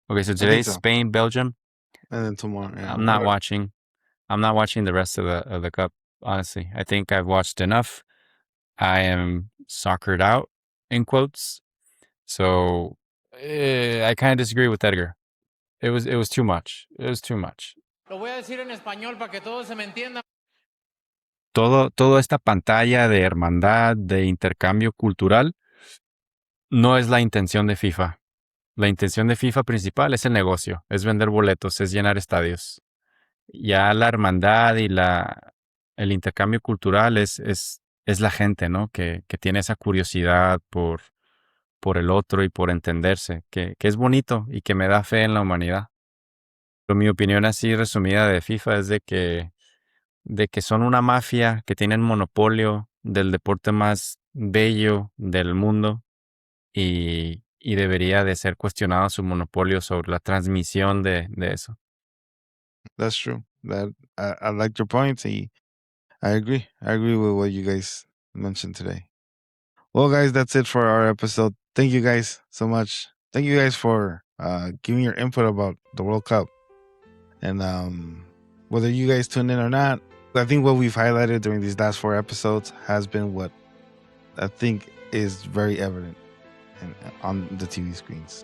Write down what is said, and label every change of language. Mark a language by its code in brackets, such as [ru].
[en] Okay, so today's Spain, Belgium. and then tomorrow. Yeah. I'm not watching the rest of the cup, honestly. I think I've watched enough. I am soccered out, in quotes. So I kind of disagree with Edgar. It was too much. It was too much. [es] Lo voy a decir en español para que todos se me entiendan. Toda esta pantalla de hermandad, de intercambio cultural, no es la intención de FIFA. La intención de FIFA principal es el negocio, es vender boletos, es llenar estadios. Ya la hermandad y el intercambio cultural es la gente, ¿no? Que tiene esa curiosidad por el otro y por entenderse, que es bonito y que me da fe en la humanidad. Pero mi opinión así resumida de FIFA es de que son una mafia, que tienen monopolio del deporte más bello del mundo y debería de ser cuestionado su monopolio sobre la transmisión de eso. [en] That's true. I like your points. I agree. I agree with what you guys mentioned today. Well, guys, that's it for our episode. Thank you guys so much. Thank you guys for giving your input about the World Cup. And whether you guys tune in or not, I think what we've highlighted during these last 4 episodes has been what I think is very evident on the TV screens.